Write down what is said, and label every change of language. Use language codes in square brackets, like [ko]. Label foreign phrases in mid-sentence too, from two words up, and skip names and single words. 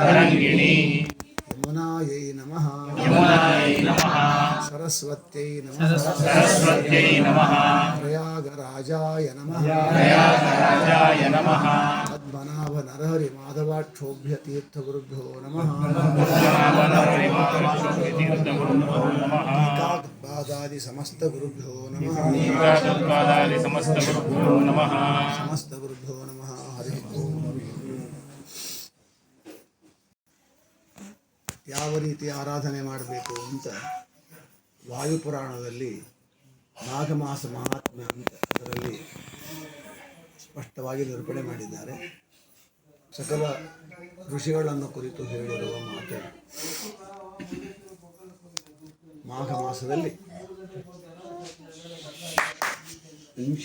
[sa] यमुनायै नमः सरस्वत्यै नमः प्रयागराजाय नमः पद्मनाभ नरहरि माधवाक्षोभ्य तीर्थगुरुभ्यो नमः टीकागद्वादादि समस्त गुरुभ्यो नमः समस्त गुरुभ्यो नमः हरि ओम [kn] ಯಾವ ರೀತಿ ಆರಾಧನೆ ಮಾಡಬೇಕು ಅಂತ ವಾಯುಪುರಾಣದಲ್ಲಿ ಮಾಘ ಮಾಸ ಮಹಾತ್ಮ್ಯ ಅಂತ ಅದರಲ್ಲಿ ಸ್ಪಷ್ಟವಾಗಿ ನಿರೂಪಣೆ ಮಾಡಿದ್ದಾರೆ. ಸಕಲ ಋಷಿಗಳನ್ನು ಕುರಿತು ಹೇಳಿರುವ ಮಾತು ಮಾಘ ಮಾಸದಲ್ಲಿ ನಿಮಿಷ